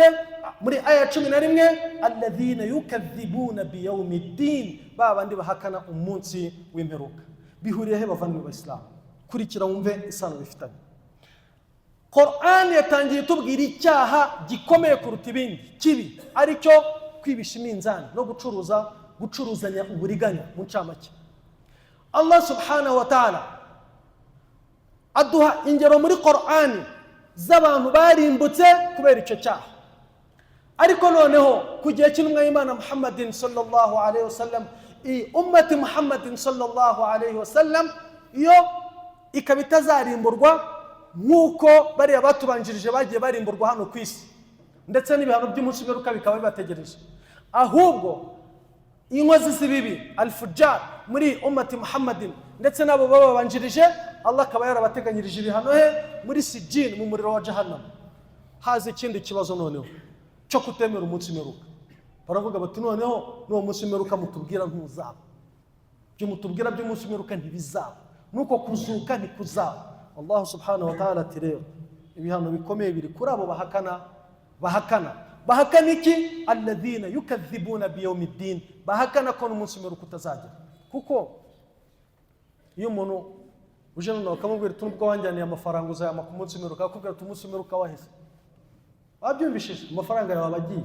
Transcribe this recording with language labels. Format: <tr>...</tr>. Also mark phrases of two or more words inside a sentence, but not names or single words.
<rw>Muri aya 11</rw> <ar>الذين يكذبون بيوم الدين,</ar> <rw>babandi bahakana umunsi w'imperuka. Bihuriye he bavandimwe b'Islam? Kurikira wumve isano bifitanye. Qur'an yatangiye tubwira icyaha gikomeye kuruta ibindi kibi, aricyo kwibisha iminzani no gucuruzanya uburiganya mu ncamake. Allah</rw> <ar>سبحانه وتعالى</ar> <rw>aduha ingero muri Qur'an z'abantu barimbutse kubera icyo cyaha. Ariko noneho ku gihe cy'intumwa y'Imana Muhammadin</rw> <ar>صلى الله عليه وسلم, أمة محمد صلى الله عليه وسلم</ar> <rw>iyo ikaba itazarimburwa nk'uko bariya batubanjirije bagiye barimburwa hano ku isi, ndetse n'ibihano by'umunsi w'imperuka bikaba bibategereje. Ahubwo inkozi z'ibibi al-fujjar muri</rw> <ar>أمة محمد</ar> <rw>ndetse nabo babanjirije, Allah akaba yarabateganyirije ibihano he muri sijin, mu muriro wa jahannam. Haza ikindi kibazo noneho cyo kutemera umunsi w'imperuka. Baravuga bati noneho n'uwo munsi w'imperuka mutubwira ntuzaba, byo mutubwira by'umunsi w'imperuka ntibizaba, nuko kuzuka ntikuzaba. Allah</rw> <ar>سبحانه وتعالى</ar> <rw>ati rero ibihano bikomeye biri kuri abo bahakana iki?</rw> <ar>الذين يكذبون بيوم الدين,</ar> <rw>bahakana ko n'umunsi w'imperuka utazagera. Kuko iyo umuntu uje none bakamubwira tunubwo wanjyaniye amafaranga uzayama ku munsi w'imperuka, akubwira ati umunsi w'imperuka waheze, wabyumvishije amafaranga yawe abagiye.</rw>